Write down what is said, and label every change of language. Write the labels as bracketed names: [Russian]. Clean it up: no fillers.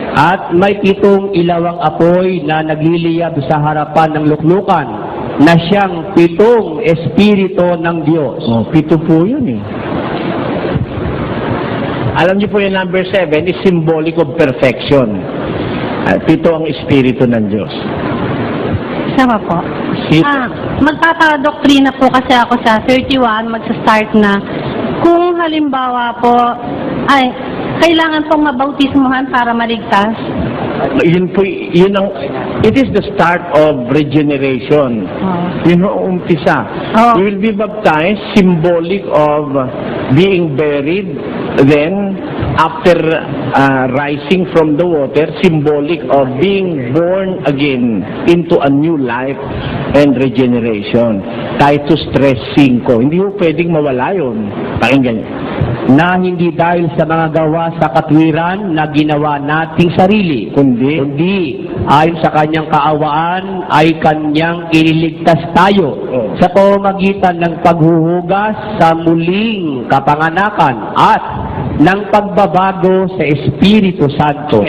[Filipino] At may 7 ilawang apoy na nagliliyab sa harapan ng luklukan, na siyang 7 Espiritu ng Diyos. 7 po yun eh. Alam niyo po yung [English] number 7 is symbolic of perfection. [Filipino] 7 ang Espiritu ng Diyos. Sama po. Magpapadoktrina po kasi ako sa 31, magsa-start na. Kung halimbawa po, kailangan pong mabautismuhan para maligtas? [English] It is the start of regeneration. [Filipino] Yun ang umpisa. Oh. [English] You will be baptized, symbolic of being buried, then after rising from the water, symbolic of being born again into a new life and regeneration. [Filipino] Titus 3:5. Hindi mo pwedeng mawala yun. Pakinggan niyo. Na hindi dahil sa mga gawa sa katwiran na ginawa nating sarili, kundi ayon sa kanyang kaawaan ay kanyang iniligtas tayo sa pamamagitan ng paghuhugas sa muling kapanganakan at ng pagbabago sa Espiritu Santo.